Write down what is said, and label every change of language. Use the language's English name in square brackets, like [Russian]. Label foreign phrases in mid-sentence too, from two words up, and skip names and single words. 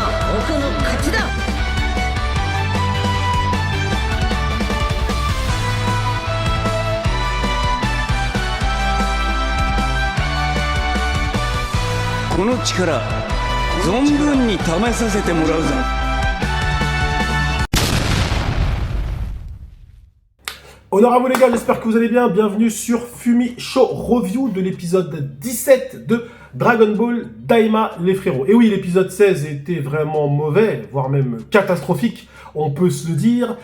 [Japanese] 僕の勝ちだ。この力存分に試させてもらうぞ。 [French] Honorable les gars, j'espère que vous allez bien. Bienvenue sur Fumi Show Review de l'épisode 17 de Dragon Ball Daima les frérots. Et oui, l'épisode 16 était vraiment mauvais, voire même catastrophique, on peut se le dire.